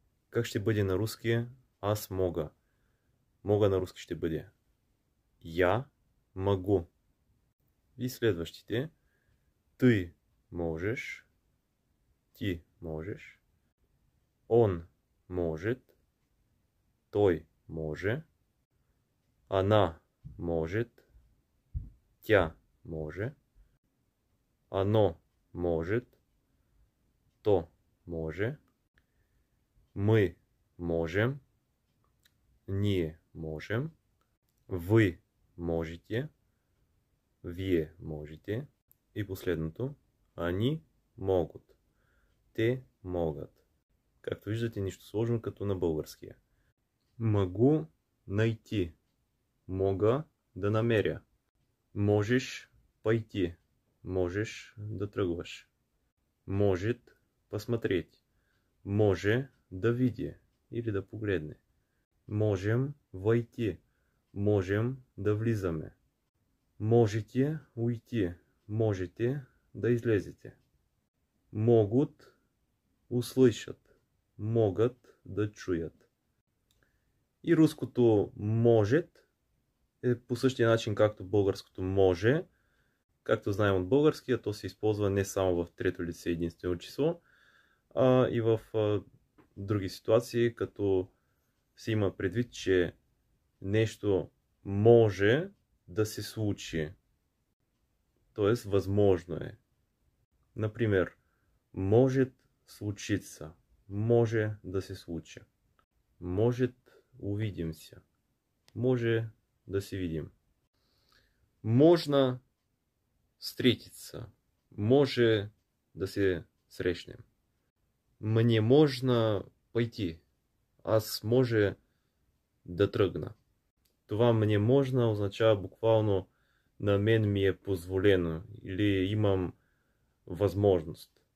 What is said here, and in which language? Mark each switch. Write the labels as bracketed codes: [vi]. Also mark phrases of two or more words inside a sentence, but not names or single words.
[bg] Как ще бъде на руски аз мога? Мога на руски ще бъде [ru] я могу. [bg] И следващите. [ru] Ты можешь. [bg] Ти можеш. [ru] Он может. [bg] Той може. [ru] Она может. [bg] Тя може. [ru] Оно может. [bg] То може. [ru] Мы можем. [bg] Ние можем. [ru] Вы можете. [bg] Вие можете. И последното. [ru] Они могат. [bg] Те могат. Както виждате, нищо сложно като на българския. [ru] Могу найти. [bg] Мога да намеря. [ru] Можеш пойти. [bg] Можеш да тръгваш. [ru] Может посмотреть. [bg] Може да види или да погледне. [ru] Можем войти. [bg] Можем да влизаме. [ru] Можете уйти. [bg] Можете да излезете. [ru] Могут услышат. [bg] Могат да чуят. И руското может е по същия начин както българското може. Както знаем от българския, то се използва не само в трето лице единствено число, а и в други ситуации, като се има предвид, че нещо може да се случи. Тоест, възможно е. Например, [ru] может случиться. [bg] Може да се случи. [ru] Может увидимся. [bg] Може да се видим. [ru] Можно встретиться. [bg] Може да се срещнем. [ru] Мне можно пойти. [bg] Аз може да тръгна. Това [ru] мне можно [bg] означава буквално на мен ми е позволено или имам възможност.